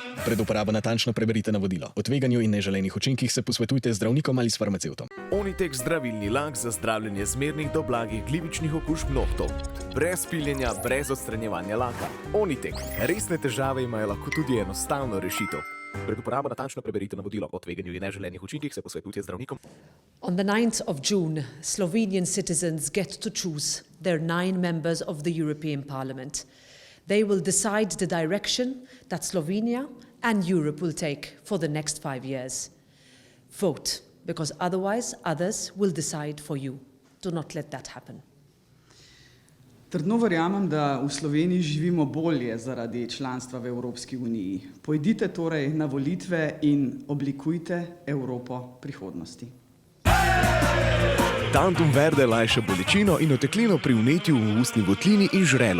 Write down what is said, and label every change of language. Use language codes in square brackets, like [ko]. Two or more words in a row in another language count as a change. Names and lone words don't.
[sl] Pred uporabo natančno preberite navodilo. O tveganju in neželenih učinkih se posvetujte z zdravnikom ali s farmacevtom. Onitek zdravilni lak za zdravljenje zmernih do blagih glivičnih okužb nohtov. Brez piljenja, brez odstranjevanja laka. Onitek. Resne težave imajo lahko tudi enostavno rešitev. Pred uporabo natančno preberite navodilo. O tveganju in neželenih učinkih se posvetujte z zdravnikom. [en] On the 9th of June, Slovenian citizens get to choose their 9 members of the European Parliament. They will decide the direction that Slovenia and Europe will take for the next 5 years. Vote, because otherwise others will decide for you. Do not let that happen. [sl] Trdno verjamem, da v Sloveniji živimo bolje zaradi članstva v Evropski uniji. Pojdite torej na volitve in oblikujte Evropo prihodnosti. Tantum verde lajša bolečino in oteklino pri vnetju v ustni votlini in žrelu.